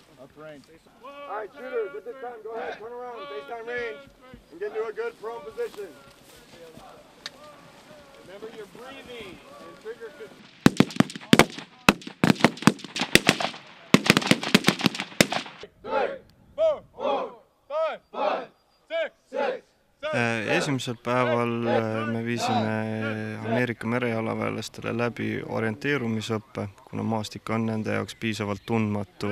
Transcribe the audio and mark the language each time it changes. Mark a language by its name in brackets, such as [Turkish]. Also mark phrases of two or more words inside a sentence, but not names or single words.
[English] All right, shooters, at this time, go ahead, turn around, baseline range, and get into a good prone position. Remember you're breathing, and trigger could... [Estonian] Esimesel päeval me viisime Ameerika merejalaväelastele läbi orienteerumisõppe, kuna maastik on nende jaoks piisavalt tundmatu.